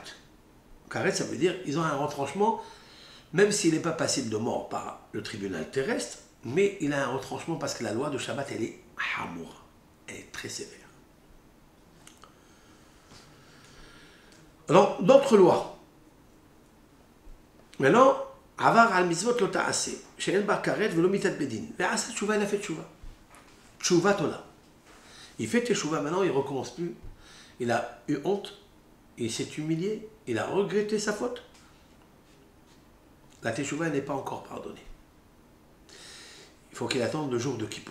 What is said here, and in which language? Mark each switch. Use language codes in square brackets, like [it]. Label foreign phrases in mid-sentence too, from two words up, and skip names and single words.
[fr] Karet, ça veut dire ils ont un retranchement, même s'il n'est pas passible de mort par le tribunal terrestre, mais il a un retranchement parce que la loi de Shabbat, elle est hamoura. Elle est très sévère. Alors, d'autres lois. Maintenant, [he] עבר על מצות לא תעשה שאין בה כרת ולא מיתת בדין. ועשה תשובה, [fr] il a fait tshuva. [he] תשובה תולה. [fr] Il fait tshuva maintenant, il ne recommence plus. Il a eu honte, il s'est humilié, il a regretté sa faute. La teshuva n'est pas encore pardonnée. Il faut qu'il attende le jour de Kippour.